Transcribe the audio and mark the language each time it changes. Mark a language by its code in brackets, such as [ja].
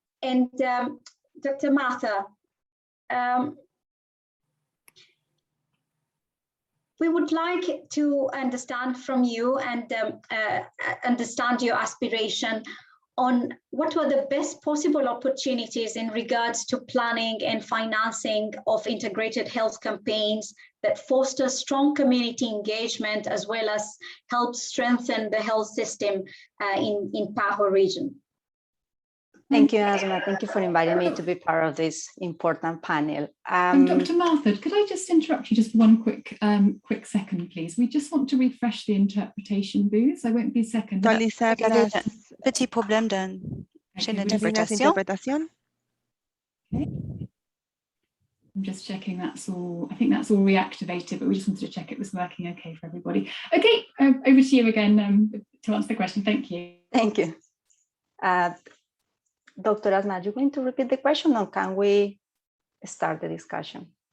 [en] And Dr. Matha, we would like to understand from you and understand your aspiration on what were the best possible opportunities in regards to planning and financing of integrated health campaigns that foster strong community engagement as well as help strengthen the health system in PAHO region. Thank you, Asma. Thank you for inviting me to be part of this important panel. Dr. Martha, could I just interrupt you just one quick second, please? We just want to refresh the interpretation booths. I won't be a second. [fr] Petit problème de chaîne d'interprétation. [en] Okay. I'm just checking that's all. I think that's all reactivated, but we just wanted to check it was working okay for everybody. Okay, over to you again to answer the question. Thank you. Thank you. Dr. Asma, are you going to repeat the question, or can we start the discussion?